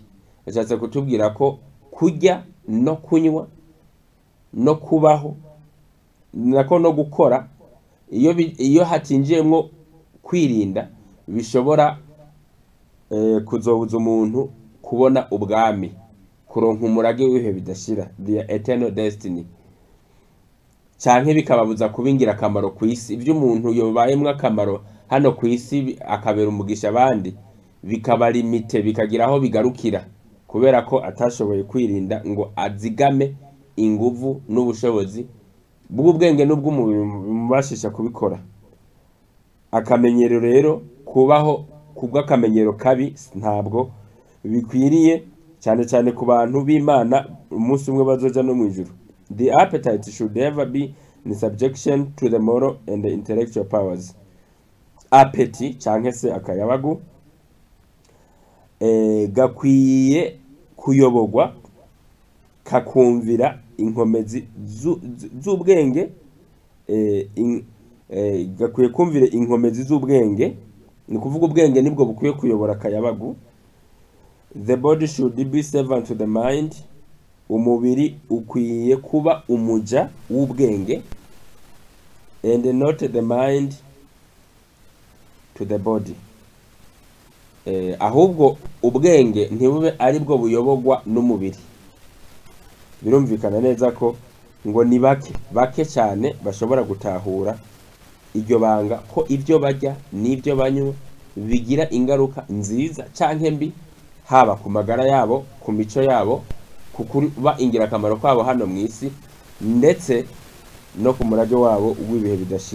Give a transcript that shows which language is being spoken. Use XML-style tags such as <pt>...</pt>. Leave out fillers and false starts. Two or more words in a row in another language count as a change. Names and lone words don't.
<rn>Bashatse kutubwira ko kurya no kunywa no kubaho nako no gukora, iyo hatinjiyemo kwirinda, bishobora kuzobuza umuntu kubona ubwami, kuronka umurage w'ibihe bidashira,</rn> <en>the eternal destiny,</en> <rn>canke bikababuza kuba ingirakamaro ku isi. Ibyo umuntu yobayemwo akamaro hano ku isi akabera umugisha abandi, bikaba limite, bikagira aho bigarukira, kubera ko atashoboye kwirinda ngo azigame inguvu n'ubushobozi bw'ubwenge n'ubw'umubiri bimubashisha kubikora. Akamenyero rero, kubaho kubw'akamenyero kabi ntabwo bikwiriye, cyane cyane ku bantu b'Imana umunsi umwe bazoja no mwijuru.</rn> <en>The appetite should never be in subjection to the moral and the intellectual powers.</en> <rn>Appetite canke se akayabagu gakwiye kuyobogwa kakumvira inkomezi z'ubwenge, gakwiye kumvira inkomezi z'ubwenge, ni kuvuga ubwenge nibwo bukwiye kuyobora akayabagu.</rn> <en>The body should be servant to the mind.</en> <rn>Umubiri ukwiye kuba umuja w'ubwenge,</rn> <en>and not the mind to the body.</en> <rn>Ahubwo ubwenge ntibube ari bwo buyobogwa n'umubiri. Birumvikana neza ko ngo ni bake cyane bashobora gutahura iryo banga, ko ibyo bajya n'ibyo banywa bigira ingaruka nziza canke mbi, haba ku magara yabo, ku mico yabo, kuba ingirakamaro kwabo hano mu isi, ndetse no ku murage wabo w'ibihe bidashira.</rn>